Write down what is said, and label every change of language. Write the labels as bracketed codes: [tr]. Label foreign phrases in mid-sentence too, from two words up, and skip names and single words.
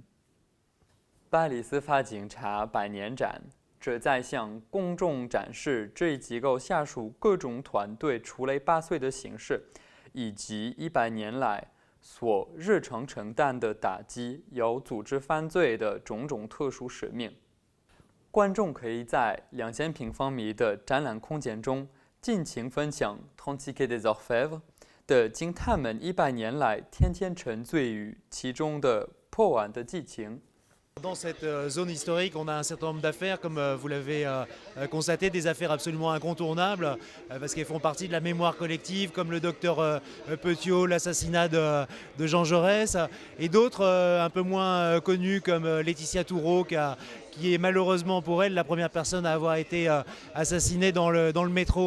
[zh] 巴黎司法警察100年展旨在向公众展示这一机构下属各种团队出类拔萃的形式，以及100年来所日常承担的打击有组织犯罪的种种特殊使命。观众可以在2000平方米的展览空间中尽情分享34 Quai des Orfèvres 的警探们100年来天天沉醉于其中的破案的激情。 [fr] Dans cette zone historique, on a un certain nombre d'affaires, comme vous l'avez constaté, des affaires absolument incontournables, parce qu'elles font partie de la mémoire collective, comme le docteur Petiot, l'assassinat de Jean Jaurès, et d'autres un peu moins connues, comme Laetitia Toureau, qui est malheureusement pour elle la première personne à avoir été assassinée dans le métro.